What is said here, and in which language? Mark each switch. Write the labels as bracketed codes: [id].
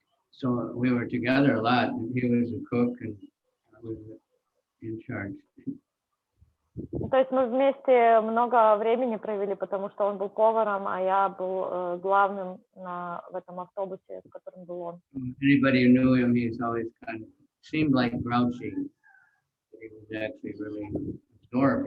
[en] So we were together a lot. He was a cook, and I was in charge. [ru] То есть мы вместе много времени провели, потому что он был поваром, а я был главным в этом автобусе, в котором был он. [en] Anybody who knew him, he's always kind of seemed like grouchy. He was actually really adorable.